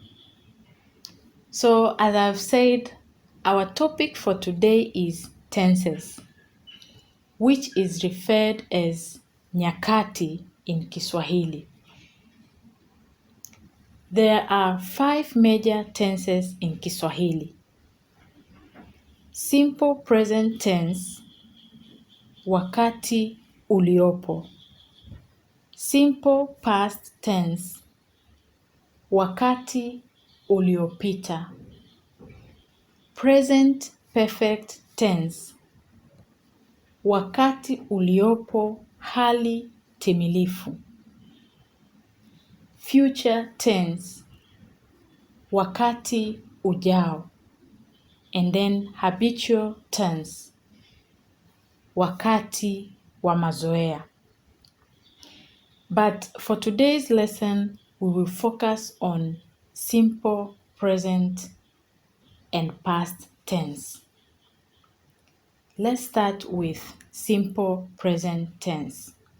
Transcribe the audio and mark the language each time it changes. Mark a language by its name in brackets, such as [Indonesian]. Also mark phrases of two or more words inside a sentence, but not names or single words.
[English] So, as I've said, our topic for today is tenses, which is referred as nyakati in Kiswahili. There are 5 major tenses in Kiswahili. Simple present tense, [Swahili] wakati uliopo. [English] Simple past tense, [Swahili] wakati uliopita. [English] Present perfect tense, [Swahili] wakati uliopo hali timilifu. [English] Future tense, [Swahili] wakati ujao. [English] And then habitual tense, [Swahili] wakati wa mazoea. [English] But for today's lesson, we will focus on simple present and past tense. Let's start with simple present tense.